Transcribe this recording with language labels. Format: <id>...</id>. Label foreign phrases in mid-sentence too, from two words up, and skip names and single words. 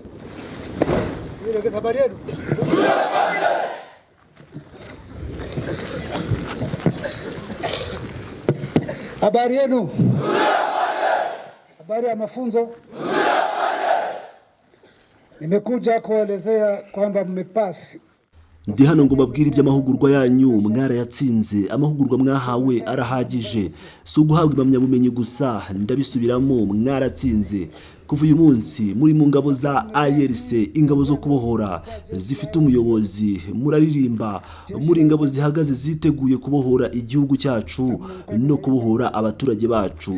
<sw>Yule kwa habari yenu. Habari yenu. Habari ya mafunzo. Nimekuja kuelezea kwamba mmepasi.</sw> <rw>Ndi hano ngo babwire iby'amahugurwa yanyu mwarayatsinze, amahugurwa mwahawe arahagije, si uguhabwa impamyabumenyi gusa, ndabisubiramo mwaratsinze. Kuva uyu munsi muri mu ngabo za ARC, ingabo zo kubohora zifite umuyobozi, muraririmba muri ingabo zihagaze ziteguye kubohora igihugu cyacu no kubohora abaturage bacu.</rw>